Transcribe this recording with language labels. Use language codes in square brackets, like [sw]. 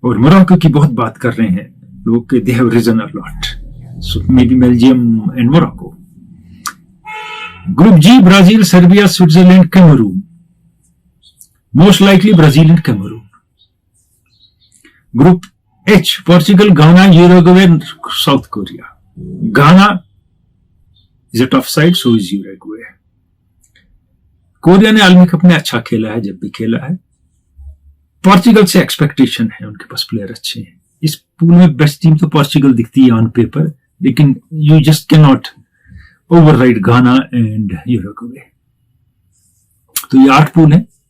[hi] और मोरक्को की बहुत बात कर रहे हैं लोग कि [en] They have reason a lot, so maybe Belgium and Morocco. Group G, Brazil, Serbia, Switzerland, Cameroon. Most likely Brazil and Cameroon. Group H, Portugal, Ghana, Uruguay, South Korea. Ghana is a tough side, so is Uruguay. [hi] Korea ने आलमी cup में अच्छा खेला है, जब भी खेला है. पोर्चुगल से एक्सपेक्टेशन है, उनके पास प्लेयर अच्छे हैं. इस पूल में बेस्ट टीम तो पोर्चुगल दिखती है ऑन पेपर, लेकिन [en] You just can not override Ghana and Uruguay. [hi] तो ये 8 पूल है.